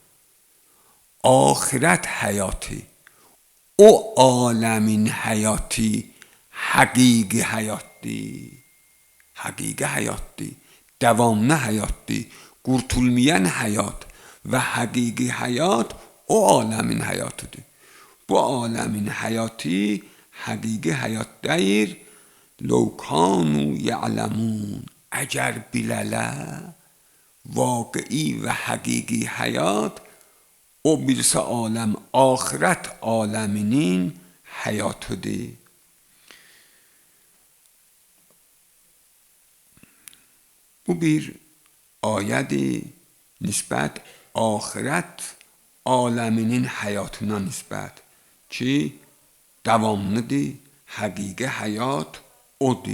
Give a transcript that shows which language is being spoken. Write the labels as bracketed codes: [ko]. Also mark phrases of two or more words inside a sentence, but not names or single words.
[az] Axirət həyatı, o aləmin həyatı həqiqi həyatdır. Həqiqi həyatdır, davamlı həyatdır, qurtulmayan həyat və həqiqi həyat o aləmin həyatıdır. Bu aləmin həyatı həqiqi həyat deyir. [ar] لو كانوا يعلمون. [az] əgər bilələr vaqi'i və həqiqi həyat o birisi aləm, axirət aləminin həyatıdır. Bu bir ayədir nisbət axirət aləminin həyatına nisbət ki davamlıdır, həqiqi həyat odur.